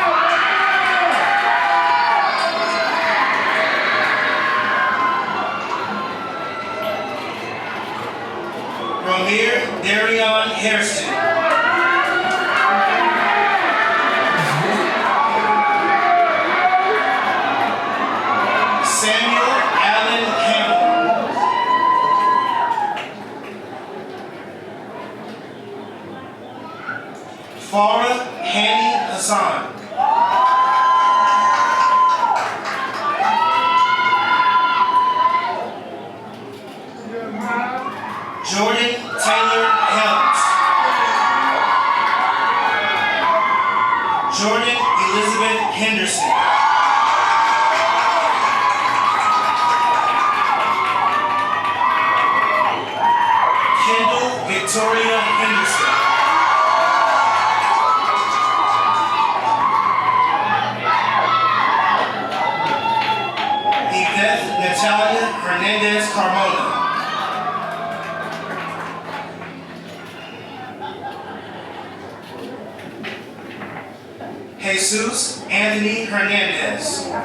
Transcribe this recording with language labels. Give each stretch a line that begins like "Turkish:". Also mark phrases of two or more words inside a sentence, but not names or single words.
English: Ramir Darion Hairston. Samuel Allen Campbell. Farah Hani Hassan. Jordan Taylor Helms. Jordan Elizabeth Henderson. Kendall Victoria Henderson. Yvette Natalia Hernandez Carmona. Jesus Anthony Hernandez.